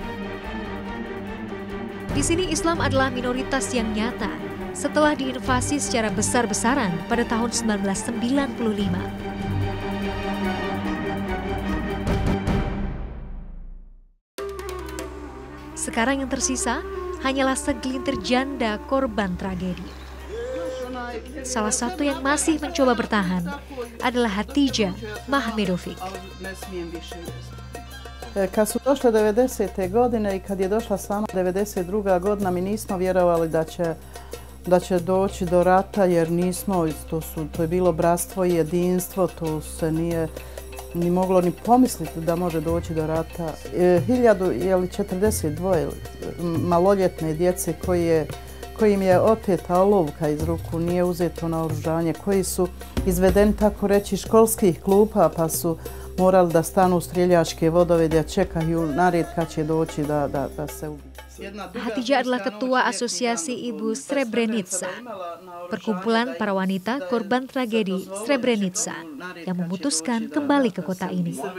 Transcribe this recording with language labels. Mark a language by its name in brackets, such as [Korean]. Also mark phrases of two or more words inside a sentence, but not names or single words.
[Indonesian] Di sini Islam adalah minoritas yang nyata setelah diinvasi secara besar-besaran pada tahun 1995. Sekarang yang tersisa hanyalah segelintir janda korban tragedi. Salah satu yang masih mencoba bertahan adalah Hatija Mahmedovic. [Bosnian] Kad su došle 90. godine i kad je došla sama 92. godina, mi nismo vjerovali da će doći do rata, jer nismo, to je bilo bratstvo i jedinstvo, to se nije ni moglo ni pomisliti da može doći do rata. 1042 maloljetne djece kojim je oteta olovka iz ruku, nije uzeto naoružanje, koji su izvedeni tako reći školskih klupa pa su morali da stanu u streljačke vodove da čekaju nared kad će doći da se ubiju. [Indonesian] Hatija adalah ketua Asosiasi Ibu Srebrenica, perkumpulan para wanita korban tragedi Srebrenica yang memutuskan kembali ke kota ini.